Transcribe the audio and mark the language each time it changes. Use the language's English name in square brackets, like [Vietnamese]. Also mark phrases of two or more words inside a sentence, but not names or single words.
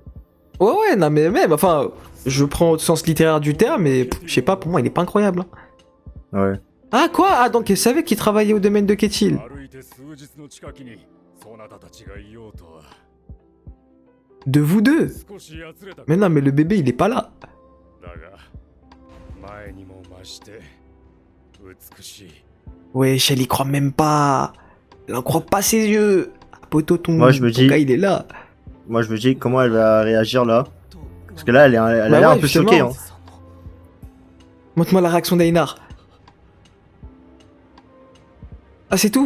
[French] Ouais, non mais même, enfin, je prends au sens littéraire du terme, mais je sais pas, pour moi il est pas incroyable. Hein. Ouais. Ah quoi? Ah donc elle savait qu'il travaillait au domaine de Ketil. De vous deux? Mais non, mais le bébé il est pas là. [Japanese] 前にも増して美しい [French] Wesh, elle y croit même pas. Elle en croit pas ses yeux. Ah, poto, Moi, je me ton dis- gars, il est là. Moi, je me dis comment elle va réagir là. Parce que là, elle a Bah l'air ouais, un peu justement. choquée. Hein. Montre-moi la réaction d'Einar. Ah, c'est tout?